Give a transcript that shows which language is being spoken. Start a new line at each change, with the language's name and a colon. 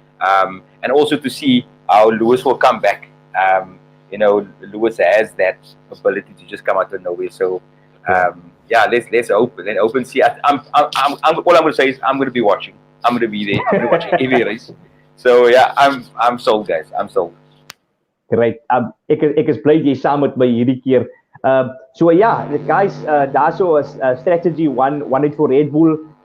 English: And also to see how Lewis will come back. Lewis has that ability to just come out of nowhere. So, yeah, let's hope and see. All I'm going to say is I'm going to be watching. I'm going to be there. I'm going to watch every race. So yeah, I'm sold, guys. I'm sold. Great.
Afrikaans: Ek is bly jy saam met my hierdie keer.
English: So yeah, guys,
Afrikaans: daar so
English: strategy won it for Red Bull.